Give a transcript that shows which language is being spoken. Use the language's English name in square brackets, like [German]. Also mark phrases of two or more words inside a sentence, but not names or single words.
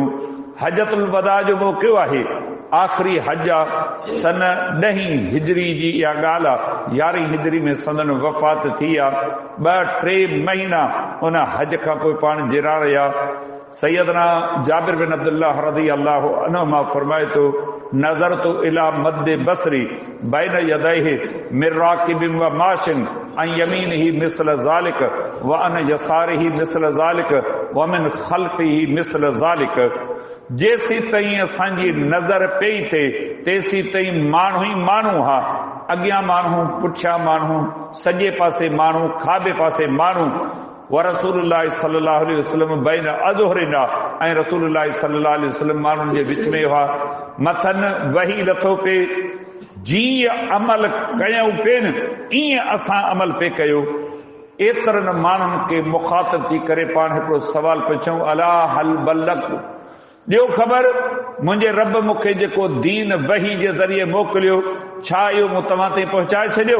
[Sindhi] हजतुल वदा जो मौक़ो आहे, आख़िरी हज आहे, सन 10 हिजरी जी इहा ॻाल्हि आहे। 11 हिजरी में संदन वफ़ात थी आहे। 2-3 महीना उन हज खां पोइ पाण जिरा रहिया। [Arabic] سيدنا جابر بن عبد الله رضي الله عنهما [Sindhi] फरमाए थो [Arabic] نظرت إلى مد بصري بين يديه من راكب وماش عن يمينه مثل ذلك وعن يساره مثل ذلك ومن خلفه مثل ذلك. [Sindhi] जेसी ताईं असांजी नज़र पई थिए तेसी ताईं माण्हू ई माण्हू हा, अॻियां माण्हू, पुठियां माण्हू, सॼे पासे माण्हू, खाॿे पासे माण्हू। [Arabic] ورسول الله صلى الله عليه وسلم بين أظهرنا [Sindhi] ऐं [Arabic] رسول الله صلى الله عليه وسلم [Sindhi] माण्हुनि जे विच में हुआ। मथनि वही लथो पे, जीअं अमल कयूं पिन ईअं असां अमल पे कयो। एतिरनि माण्हुनि खे मुखातिब थी करे पाण हिकिड़ो सवाल पुछूं, [Arabic] ألا هل بلغت, [Sindhi] ॾियो ख़बर मुंहिंजे रब मूंखे जेको दीन वही जे ज़रिए मोकिलियो, छा इहो मूं तव्हां ताईं पहुचाए छॾियो?